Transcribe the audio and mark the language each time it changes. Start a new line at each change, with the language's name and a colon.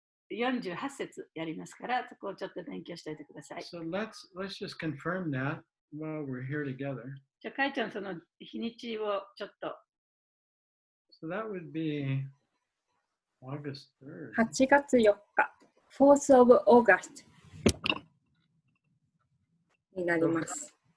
Japanese: 48節やりますから、そこをちょっと勉強しておいてください。
English: So let's just confirm that while we're here together.
Japanese: じゃあ、かいちゃん、その日にちをちょっと。
English: So that would be August 3rd.
Japanese: 8月4日、
English: 4th of August
Japanese: になります。